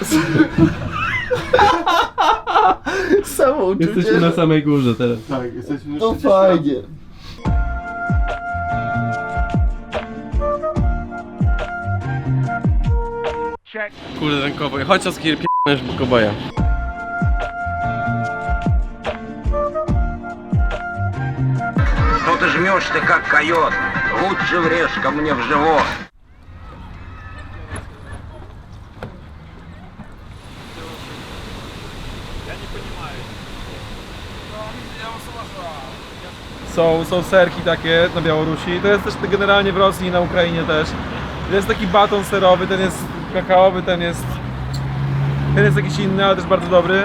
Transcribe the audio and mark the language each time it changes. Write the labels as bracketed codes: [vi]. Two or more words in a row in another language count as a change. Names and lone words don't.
[pl] Samouczucie. Jesteśmy na samej górze teraz. Tak, jesteśmy To fajnie. Kurde, ten kowboj. Chodź Oskar, p***niesz w koboja. [ru] Ну ты жмешь ты как койот. Лучше врежь ко мне в живот. [pl] Są serki takie na Białorusi. To jest też generalnie w Rosji i na Ukrainie też. Jest taki baton serowy, ten jest kakaowy, ten jest jakiś inny, ale też bardzo dobry.